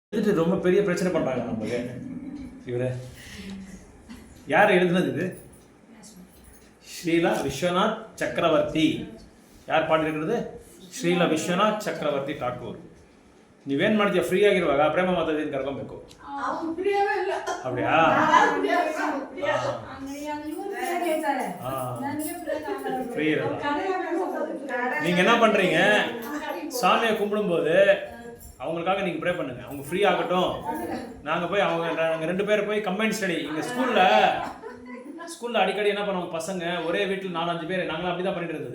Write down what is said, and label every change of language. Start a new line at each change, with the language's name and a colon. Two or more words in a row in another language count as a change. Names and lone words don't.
Tamil: எழுதிட்டு ரொம்ப பெரிய பிரச்சனை பண்ணுறாங்க நமக்கு. இவர் யார் எழுதுனது? இது ஸ்ரீலா விஸ்வநாத் சக்கரவர்த்தி.
Kannada: ಯಾರು ಪಾಡಿರೋದು? ಶ್ರೀಲ ವಿಶ್ವನಾಥ್ ಚಕ್ರವರ್ತಿ ಠಾಕೂರ್. ನೀವೇನು ಮಾಡ್ತೀಯ? ಫ್ರೀ ಆಗಿರುವಾಗ ಪ್ರೇಮ ಮಾತಾಡಿನ ಕರ್ಕೊಬೇಕು.
Tamil: அப்படியா? ஃப்ரீ இருக்கு. நீங்கள் என்ன பண்ணுறீங்க? சாமியை கும்பிடும்போது அவங்களுக்காக நீங்கள் ப்ரே பண்ணுங்கள். அவங்க ஃப்ரீ ஆகட்டும். நாங்கள் போய் நாங்கள் 2 பேர் போய்
English: combine study.
Tamil: இங்கே ஸ்கூலில் அடிக்கடி என்ன பண்ணுவாங்க பசங்க, ஒரே வீட்டில் 4-5 பேர், நாங்களும் அப்படி தான் பண்ணிட்டு இருந்தது.